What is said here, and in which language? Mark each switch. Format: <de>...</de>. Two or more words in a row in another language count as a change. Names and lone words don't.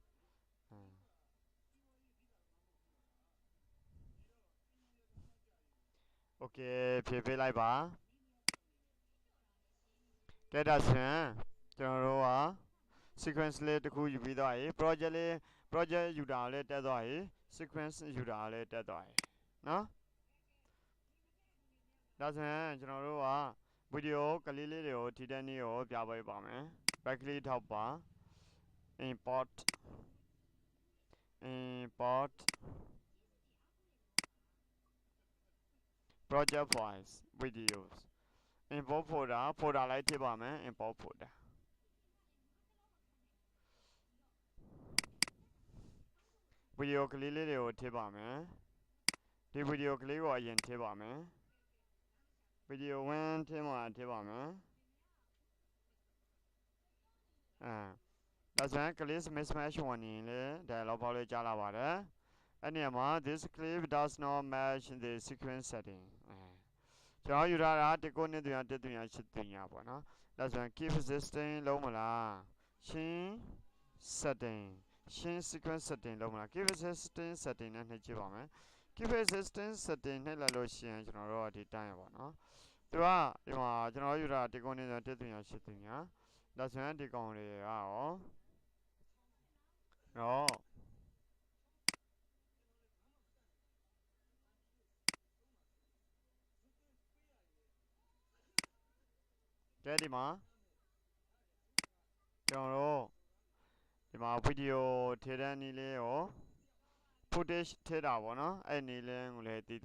<my>โอเคဖြည့်ပေးလိုက်ပါကဲဒါဆိုရင်ကျွန်တော်တို့က sequence လေးတစ်ခုယူပြီးသွားပြီ project ယူတာလည်းတက်သွားပြီ sequence ယူတာလည်းတက်သွားပြီနော် ဒါဆိုရင်ကျွန်တော်တို့က video ကလေးလေးတွေကိုထိတဲ့နည်းကိုပြပေးပါမယ်</my> <en>right click</en> <my>ထောက်ပါ</my> <en>import project files videos import folder</en> <my>လိုက်ထည့်ပါမယ်</my> <en>import folder</en> <my>ဗီဒီယိုကလေးလေးတွေကိုထည့်ပါမယ်ဒီဗီဒီယိုကလေးကိုအရင်ထည့်ပါမယ် video 1ထဲမှာထည့်ပါမယ်ဒါဆိုရင်</my> <en>clip mismatch warning</en> <my>လေ</my> <en>dialog box</en> <my>လေးကြားလာပါတယ်အဲ့ဒီမှာ this</my> <en>clip does not match the sequence setting</en> <my>ကျွန်တော်ယူထားတာ19နဲ့300 1300ပေါ့နော်ဒါဆိုရင်</my> <en>keep existing</en> <my>လုံးမလားရှင်း setting ရှင်း</my> <en>sequence setting</en> <my>လုံးမလား</my> <en>keep existing setting</en> <my>နဲ့နှိပ်ကြည့်ပါမယ်</my> <en>keep existing setting</en> <my>နှိပ်လိုက်လို့ရှိရင်ကျွန်တော်တို့ဒီတိုင်းရပါနော်သူကဒီမှာကျွန်တော်ယူထားတာ19နဲ့300 1300ဒါဆိုရင်ဒီကောင်တွေကရော ကဲဒီမှာကျွန်တော်တို့ဒီမှာ video ထည့်တဲ့နည်းလေးကို footage ထည့်တာပေါ့နော်အဲ့နည်းလေးကိုလည်းသိ</my>